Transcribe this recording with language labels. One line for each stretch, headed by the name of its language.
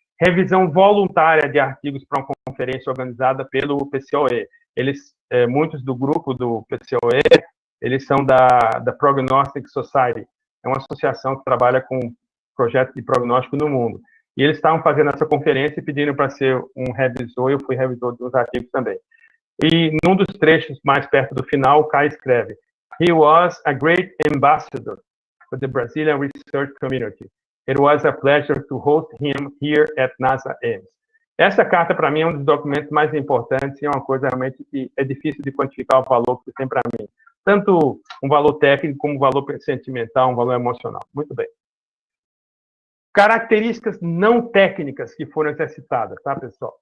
Portuguese: Revisão voluntária de artigos para uma conferência organizada pelo PCOE. Muitos do grupo do PCOE, eles são da Prognostic Society, é uma associação que trabalha com projetos de prognóstico no mundo. E eles estavam fazendo essa conferência e pediram para ser um revisor, e eu fui revisor dos artigos também. E num dos trechos mais perto do final, o Kai escreve:
English: "He was a great ambassador for the Brazilian research community. It was a pleasure to host him here at NASA Ames."
Portuguese: Essa carta, para mim, é um dos documentos mais importantes e é uma coisa realmente que é difícil de quantificar o valor que tem para mim. Tanto um valor técnico como um valor sentimental, um valor emocional. Muito bem. Características não técnicas que foram exercitadas, tá, pessoal?